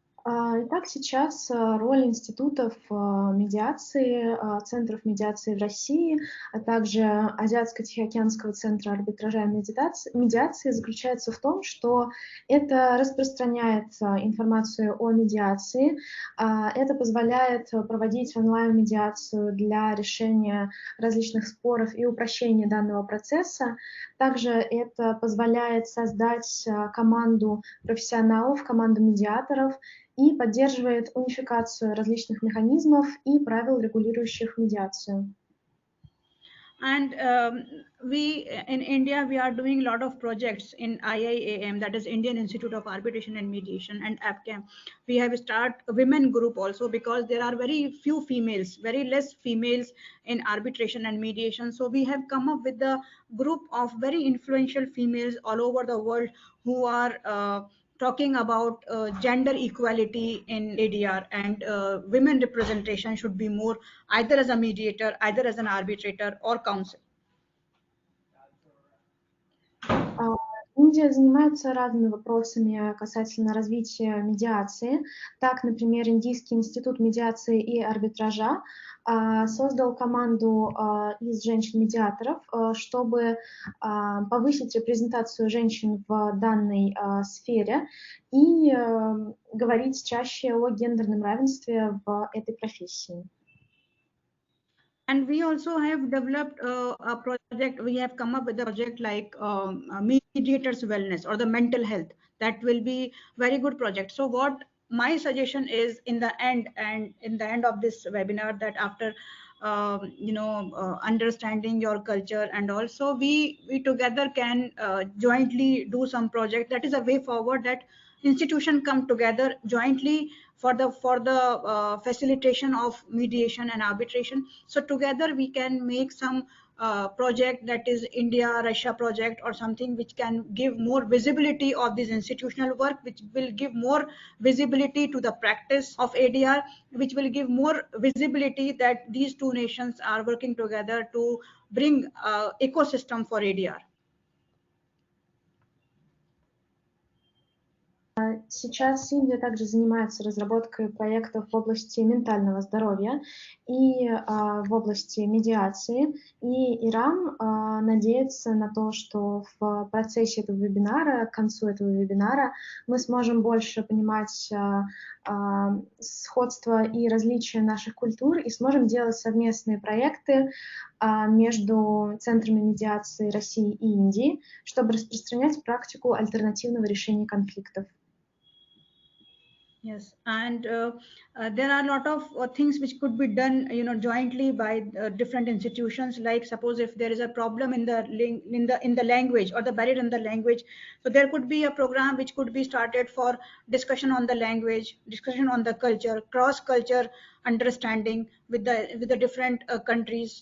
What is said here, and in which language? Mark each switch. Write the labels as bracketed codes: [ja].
[ru] Итак, сейчас роль институтов медиации, центров медиации в России, а также Азиатско-Тихоокеанского Центра Арбитража и Медиации заключается в том, что это распространяет информацию о медиации, это позволяет проводить онлайн-медиацию для решения различных споров и упрощения данного процесса. Также это позволяет создать команду профессионалов, команду медиаторов, и поддерживает унификацию различных механизмов и правил, регулирующих медиацию. [en] And we in India, we are doing a lot of projects in IIAM, that is Indian Institute of Arbitration and Mediation, and APCAM. We have started a women group also, because there are very few females, very less females in arbitration and mediation. So we have come up with the group of very influential females all over the world who are talking about gender equality in ADR, and women representation should be more, either as a mediator, either as an arbitrator or counsel. [ru] Индия занимается разными вопросами касательно развития медиации. Так, например, Индийский институт медиации и арбитража создал команду из женщин-медиаторов, чтобы повысить репрезентацию женщин в данной сфере и говорить чаще о гендерном равенстве в этой профессии. [en] And we also have developed a project, we have come up with a project like mediators wellness or the mental health. That will be very good project. So what my suggestion is in the end, and in the end of this webinar, that after understanding your culture, and also we together can jointly do some project. That is a way forward, that institutions come together jointly for the facilitation of mediation and arbitration. So together we can make some project, that is India-Russia project or something, which can give more visibility of this institutional work, which will give more visibility to the practice of ADR, which will give more visibility that these two nations are working together to bring ecosystem for ADR. [ru] Сейчас Индия также занимается разработкой проектов в области ментального здоровья и в области медиации. И Ирам надеется на то, что в процессе этого вебинара, к концу этого вебинара, мы сможем больше понимать сходства и различия наших культур и сможем делать совместные проекты между центрами медиации России и Индии, чтобы распространять практику альтернативного решения конфликтов. [en] Yes, and there are a lot of things which could be done, jointly by different institutions. Like suppose if there is a problem in the language, or the barrier in the language, so there could be a program which could be started for discussion on the language, discussion on the culture, cross-culture understanding with the different countries.